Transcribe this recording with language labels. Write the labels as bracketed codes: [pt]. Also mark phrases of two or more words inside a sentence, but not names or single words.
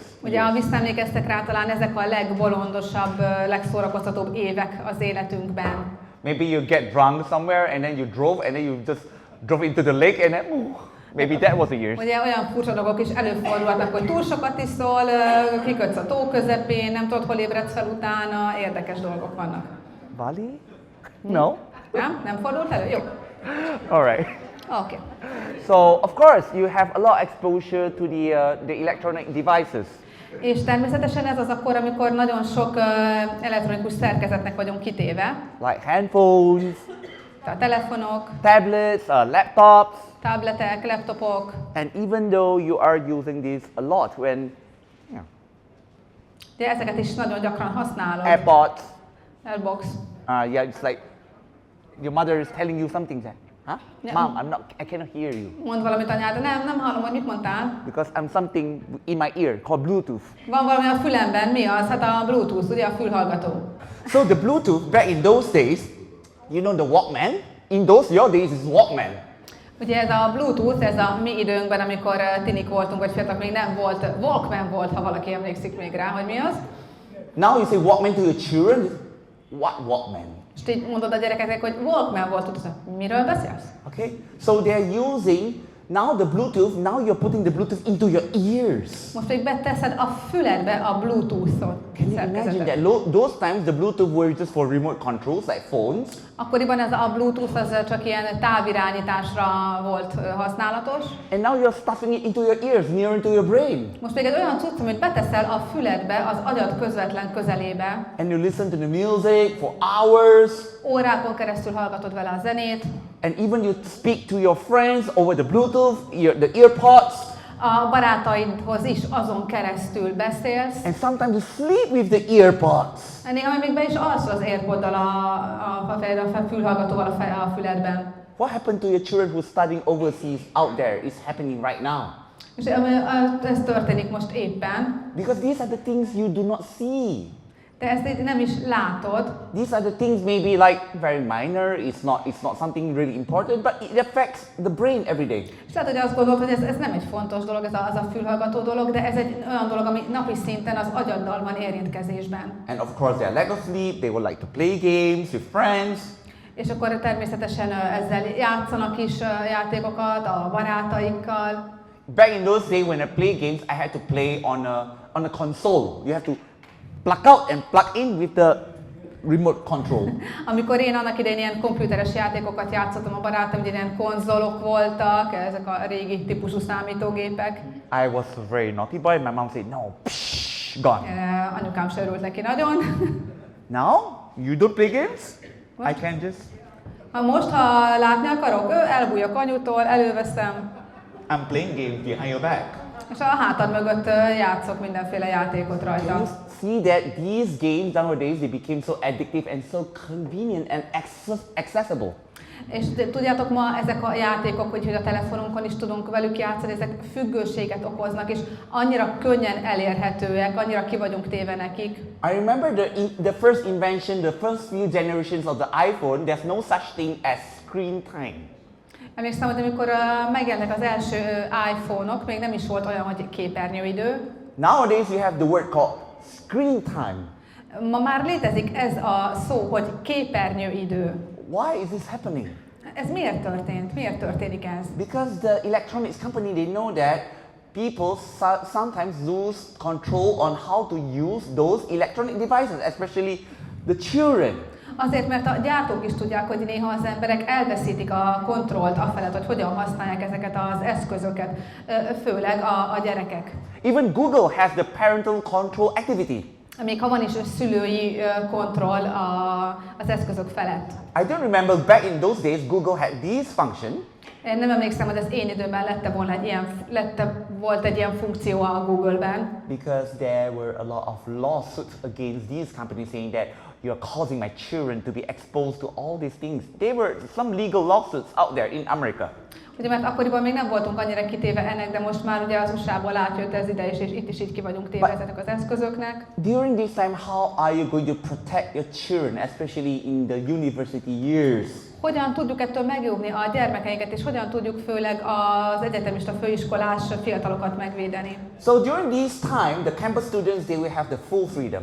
[hu] Ugye, ha visszaemlékeztek rá, talán ezek a legbolondosabb, legszórakoztatóbb évek az életünkben. [en] Maybe you get drunk somewhere and then you drove and then you just drove into the lake and then maybe that was the years. [hu] Ugye olyan furcsa dolgok is előfordulhatnak, hogy túl sokat iszol, kikötsz a tó közepén, nem tudod, hol ébredsz fel utána, érdekes dolgok vannak. [en] Bali? No. [hu] Nem fordult elő? Jó. [en] All right. Okay. So, of course, you have a lot of exposure to the electronic devices. [hu] És természetesen ez az akkor, amikor nagyon sok elektronikus szerkezetnek vagyunk kitéve. [en] Like handphones, [hu] A telefonok, [en] tablets, laptops. [hu] tabletek, laptopok. [en] And even though you are using this a lot when, [hu] De ezeket is nagyon gyakran használod. [en] AirPods, Airbox. yeah, it's like your mother is telling you something. Huh? Yeah. Mom, I cannot hear you. [hu] Mond valamit anyád, de nem hallom, hogy mit mondtál. [en] Because I'm something in my ear called Bluetooth. [hu] Van valami a fülemben, mi az? Hát a Bluetooth, ugye a fülhallgató. [en] So the Bluetooth, back in those days, you know the Walkman? In your days is Walkman. [hu] Ugye ez a Bluetooth, ez a mi időnkben, amikor tinik voltunk, vagy fiatalok, még nem volt, Walkman volt, ha valaki emlékszik még rá, hogy mi az. [en] Now you say Walkman to your children? What Walkman? [hu] És így mondod a gyerekeknek, hogy Walkman volt, tudod, miről beszélsz? [en] Okay, so they're using now the Bluetooth, now you're putting the Bluetooth into your ears. [hu] Most még beteszed a füledbe a Bluetooth-ot. [en] Can you imagine that? Those times the Bluetooth were just for remote controls, like phones. [hu] Akkoriban ez a Bluetooth az csak ilyen távirányításra volt használatos. [en] And now you're stuffing it into your ears, near into your brain. [hu] Most még egy olyan cucc, amit beteszel a füledbe, az agyad közvetlen közelébe. [en] And you listen to the music for hours. [hu] Órákon keresztül hallgatod vele a zenét. [en] And even you speak to your friends over the Bluetooth, the earpods. [hu] A barátaidhoz is azon keresztül beszélsz. [en] And sometimes you sleep with the earpods. [hu] Néha még be is alszol az AirPoddal a fülhallgatóval a füledben. [en] What happened to your children who are studying overseas out there is happening right now. [hu] És ez történik most éppen. [en] Because these are the things you do not see. [hu] De ezt nem is látod. [en] These are the things maybe like very minor, it's not something really important, but it affects the brain every day. [hu] És lehet, hogy azt gondolod, hogy ez nem egy fontos dolog, ez az a fülhallgató dolog, de ez egy olyan dolog, ami napi szinten az agyaddal van érintkezésben. [en] And of course their lack of sleep, they would like to play games with friends. [hu] És akkor természetesen ezzel játszanak is játékokat a barátaikkal. [en] Back in those days when I play games, I had to play on a console. You have to plug out and plug in with the remote control. [hu] Amikor én annak idején ilyen komputeres játékokat játszottam a barátom, ilyen konzolok voltak, ezek a régi típusú számítógépek. [en] I was a very naughty boy. My mom said, no, psh, gone. [hu] Anyukám se örült neki nagyon. [en] Now, you don't play games? I can just... [hu] Ha látni akarok, elbújok anyutól, előveszem. [en] I'm playing games behind your back. [hu] És a hátad mögött játszok mindenféle játékot [en] Can [hu] rajta. [en] you see that these games nowadays, they became so addictive and so convenient and accessible? [hu] És tudjátok, ma ezek a játékok, hogy a telefonunkon is tudunk velük játszani, ezek függőséget okoznak, és annyira könnyen elérhetőek, annyira ki vagyunk téve nekik. [en] I remember the first invention, the first few generations of the iPhone, there's no such thing as screen time. [hu] Emlékszem, hogy amikor megjelentek az első iPhone-ok, még nem is volt olyan, hogy képernyőidő. [en] Nowadays you have the word called screen time. [hu] Ma már létezik ez a szó, hogy képernyőidő. [en] Why is this happening? [hu] Ez miért történt? Miért történik ez? [en] Because the electronics company, they know that people sometimes lose control on how to use those electronic devices, especially the children. [hu] Azért, mert a gyártók is tudják, hogy néha az emberek elveszítik a kontrollt afelett, hogy hogyan használják ezeket az eszközöket, főleg a gyerekek. [en] Even Google has the parental control activity. [hu] Még ha van is szülői kontroll az eszközök felett. [en] I don't remember back in those days Google had this function. [hu] Én nem emlékszem, hogy az én időben volt egy ilyen funkció a Google-ben. [en] Because there were a lot of lawsuits against these companies saying that you are causing my children to be exposed to all these things. There were some legal lawsuits out there in America. [hu] Ugye, mert akkoriban még nem voltunk annyira kitéve ennek, de most már ugye az USA-ból átjött ez ide is, és itt is így ki vagyunk téve ezeknek az eszközöknek. [en] During this time, how are you going to protect your children, especially in the university years? [hu] Hogyan tudjuk ettől megjóvni a gyermekeinket, és hogyan tudjuk főleg az egyetemista főiskolás fiatalokat megvédeni? [en] So during this time, the campus students, they will have the full freedom.